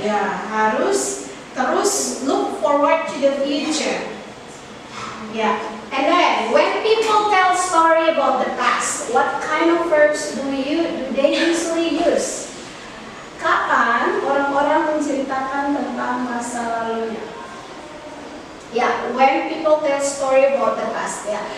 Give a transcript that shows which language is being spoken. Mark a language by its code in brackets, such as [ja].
[id] Ya, harus terus [en] look forward to the future. Yeah. And then when people tell story about the past, what kind of verbs do they usually use? [id] Kapan orang-orang menceritakan tentang masa lalunya? [en] Ya, when people tell story about the past, ya.